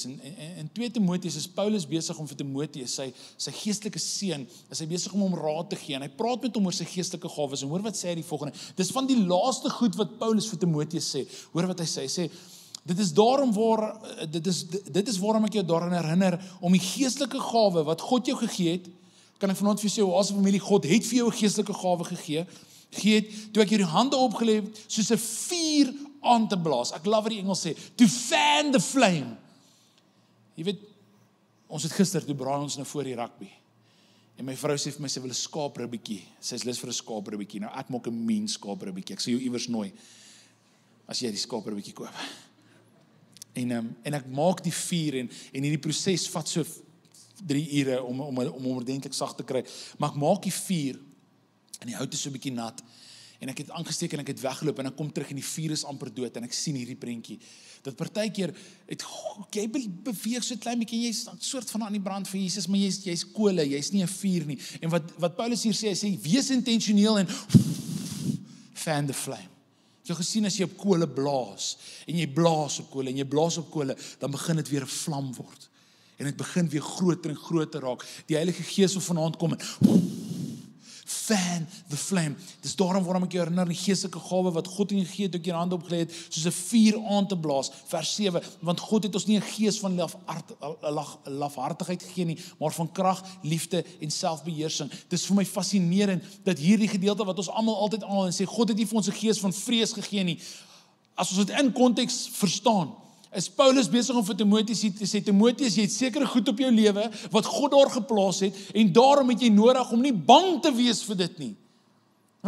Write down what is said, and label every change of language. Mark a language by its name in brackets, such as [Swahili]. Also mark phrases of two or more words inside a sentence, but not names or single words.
[Afrikaans] En 2 Timoteus is Paulus besig om vir Timoteus, sy geestelike seun, is hy besig om hom raad te gee, en hy praat met hom oor sy geestelike gawes, en hoor wat sê hy die volgende, dis van die laaste goed wat Paulus vir Timoteus sê, hoor wat hy sê, dit is waarom ek jou daaraan herinner, om die geestelike gawe wat God jou gegee het, kan ek vanaand vir jou sê, as 'n familie, God het vir jou 'n geestelike gawe gegee, toe ek jou die hande opgelê het, soos 'n vuur aan te blaas. Ek love wat die Engels sê, [English] to fan the flame. [Afrikaans] Jy weet, ons het gister, toe braai ons nou voor die rugby. En my vrou sê vir my, sy wil 'n skaapribbietjie. Sy is lus vir 'n skaapribbietjie. Nou ek maak 'n mean skaapribbietjie. Ek sê jou iewers nooi, as jy die skaapribbietjie koop. En ek maak die vuur, en hierdie proses vat so 3 ure om hom ordentlik sag te kry. Maar ek maak die vuur, en die hout is so 'n bietjie nat, en ek het aangesteek en ek het weggeloop, en ek kom terug en die vuur is amper dood, en ek sien hierdie prentjie, dat partykeer, jy beweeg so klein bietjie, jy's 'n soort van aan die brand vir Jesus, maar jy's kole, jy's nie 'n vuur nie, en wat Paulus hier sê, hy sê, wees intentioneel, en [English] fan the flame. [Afrikaans] Jy het gesien, as jy op kole blaas, en jy blaas op kole, en jy blaas op kole, dan begin dit weer 'n vlam word, en dit begin weer groter en groter raak, die Heilige Gees wil vanaand kom, en [English] fan the flame. [Afrikaans] Dis daarom waarom ek jou herinner aan die geestelike gawe wat God in jou gegee het, toe ek jou hande opgelê het, soos 'n vuur aan te blaas, vers 7, want God het ons nie 'n gees van lafhartigheid gegee nie, maar van krag, liefde en selfbeheersing. Dis vir my fascinerend, dat hierdie gedeelte wat ons almal altyd aanhaal en sê, God het nie vir ons 'n gees van vrees gegee nie, as ons dit in konteks verstaan, is Paulus besig om vir Timoteus te sê, Timoteus, jy het sekere goed op jou lewe, wat God daar geplaas het, en daarom het jy nodig om nie bang te wees vir dit nie.